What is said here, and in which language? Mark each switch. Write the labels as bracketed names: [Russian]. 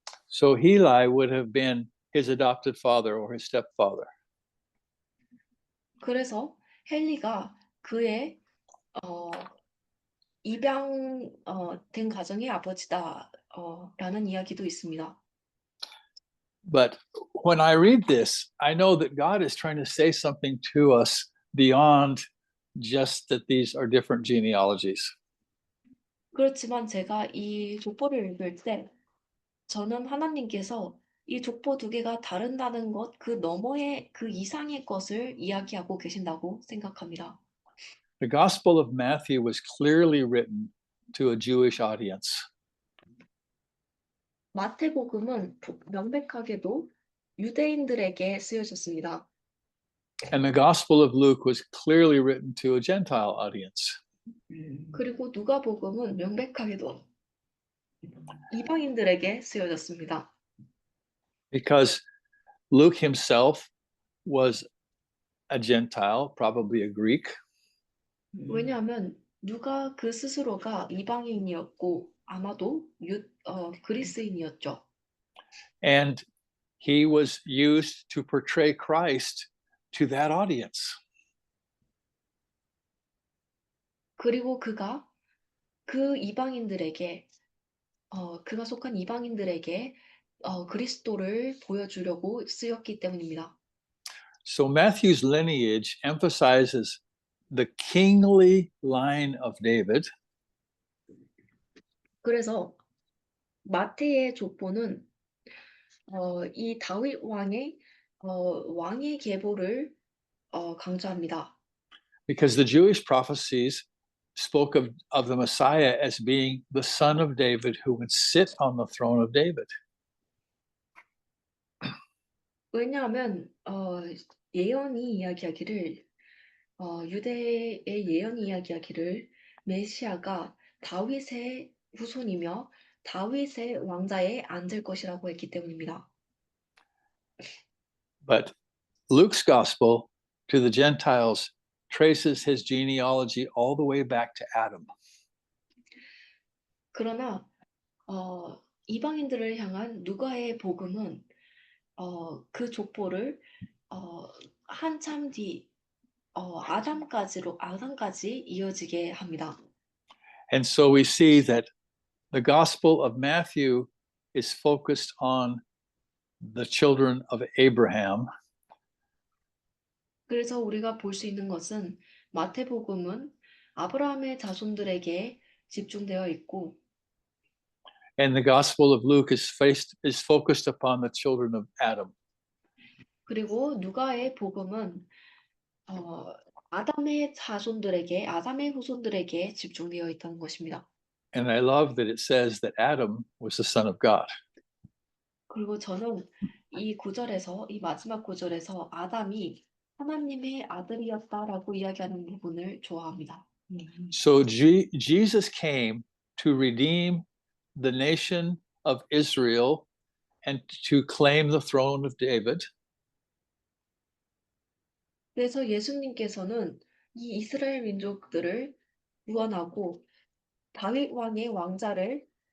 [English] So Heli would have been his adopted father or his stepfather. [Korean] 그래서 헬리가 그의 입양된 가정의 아버지다 라는 이야기도 있습니다. [English] But when I read this, I know that God is trying to say something to us beyond just that these are different genealogies. [Korean] 그렇지만 제가 이 족보를 읽을 때 저는 하나님께서 이 족보 두 개가 다른다는 것, 그 너머의 그 이상의 것을 이야기하고 계신다고 생각합니다. [English] The Gospel of Matthew was clearly written to a Jewish audience. [Korean] 마태복음은 명백하게도 유대인들에게 쓰여졌습니다. [English] And the Gospel of Luke was clearly written to a Gentile audience. [Korean] 그리고 누가복음은 명백하게도 이방인들에게 쓰여졌습니다. [English] Because Luke himself was a Gentile, probably a Greek. [Korean] 왜냐하면 누가 그 스스로가 이방인이었고 아마도 그리스인이었죠. [English] And he was used to portray Christ to that audience. [Korean] 그리고 그가 그 이방인들에게 그가 속한 이방인들에게 그리스도를 보여주려고 쓰였기 때문입니다. [English] So Matthew's lineage emphasizes the kingly line of David. [Korean] 그래서 마태의 족보는 이 다윗 왕의 왕의 계보를 강조합니다. [English] because the Jewish prophecies spoke of the Messiah as being the son of David who would sit on the throne of David. [Korean] 왜냐하면 예언이 이야기하기를 유대의 예언이 이야기하기를 메시아가 다윗의 후손이며 다윗의 왕자에 앉을 것이라고 했기 때문입니다. [English] But Luke's gospel to the Gentiles traces his genealogy all the way back to Adam. [Korean] 그러나 이방인들을 향한 누가의 복음은 그 족보를 한참 뒤 아담까지 이어지게 합니다. [English] And so we see that the gospel of Matthew is focused on the children of Abraham, [Korean] 그래서 우리가 볼 수 있는 것은 마태복음은 아브라함의 자손들에게 집중되어 있고 [English] and the gospel of Luke is focused upon the children of Adam. [Korean] 그리고 누가의 복음은 아담의 후손들에게 집중되어 있다는 것입니다. [English] And I love that it says that Adam was the son of God. [Korean] 그리고 저는 이 마지막 구절에서 아담이 하나님의 아들이었다라고 이야기하는 부분을 좋아합니다. [English] So Jesus came to redeem the nation of Israel and to claim the throne of David. [Korean] 그래서 예수님께서는 이 이스라엘 민족들을 구원하고 다윗 왕의 왕자를